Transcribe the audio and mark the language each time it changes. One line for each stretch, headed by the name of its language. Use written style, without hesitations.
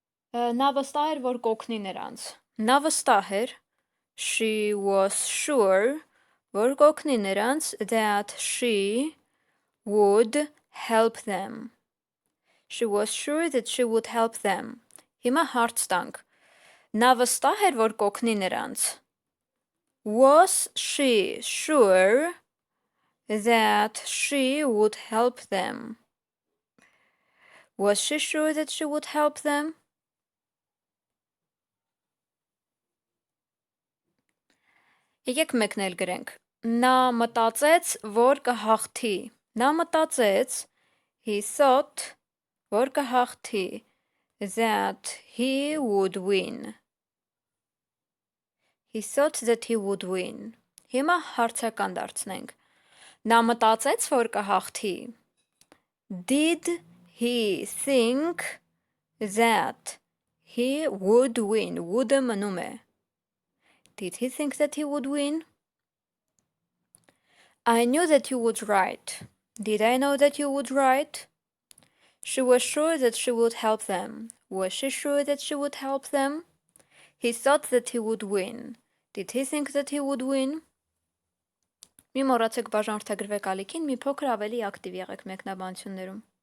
Armenian: նա վստահ էր, որ կօգնի նրանց։ Նա վստահ էր,
English: she was sure,
Armenian: որ կօգնի նրանց
English: that she would help them. She was sure that she would help them.
Armenian: Հիմա հարց տանք։ Նա վստահ էր, որ կօգնի նրանց։
English: Was she sure that she would help them? Was she sure that she would help them?
Armenian: Եկեք մեկն էլ գրենք։ Նա մտածեց, որ կհաղթի։ Նա մտածեց,
English: he thought,
Armenian: որ կհաղթի,
English: that he would win. He thought that he would win.
Armenian: Հիմա հարցական դարձնենք։ Նա մտածեց, որ կհաղթի։
English: Did he think that he would win?
Armenian: Would-ը մնում է։
English: Did he think that he would win? I knew that you would write. Did I know that you would write? She was sure that she would help them. Was she sure that she would help them? He thought that he would win. Did he think that he would win?
Armenian: Մի մոռացեք բաժանորդագրվեք ալիքին, մի փոքր ավելի ակտիվ եղեք մեկնաբանություններում։